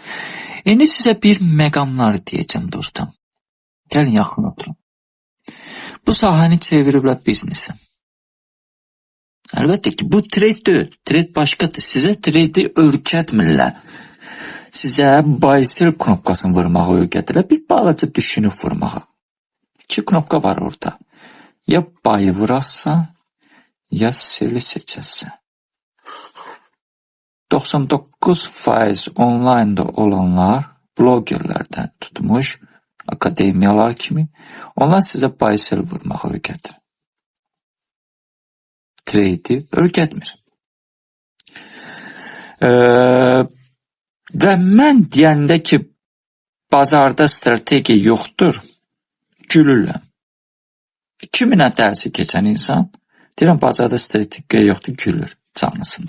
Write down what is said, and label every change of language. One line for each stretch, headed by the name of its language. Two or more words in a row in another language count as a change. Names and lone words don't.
Azerbaijani: İndi sizə bir məqamlar deyəcəm dostum. Gəlin yaxın oturun. Bu sahəni çeviriblər biznesə. Əlbəttə ki, bu trade deyil. Trade başqadır. Sizə trade öyrətmirlər. Sizə
English: buy sell
Azerbaijani: knopkasını vurmağı öyrədirlər. Bir balaca düşünüb vurmağı. 2 knopka var orada. Ya buy vurarsan, ya selli seçərsən. 99% online'da olanlar, blogerlərdən tutmuş, akademiyalar kimi, onlar sizə
English: buy sell
Azerbaijani: vurmağı öyrədir. Trade'i öyrətmir. Və mən deyəndə ki, bazarda strategiya yoxdur, gülürlər. 2000-ə dərsi keçən insan, deyirəm, bazarda strategiya yoxdur, gülür canlısında.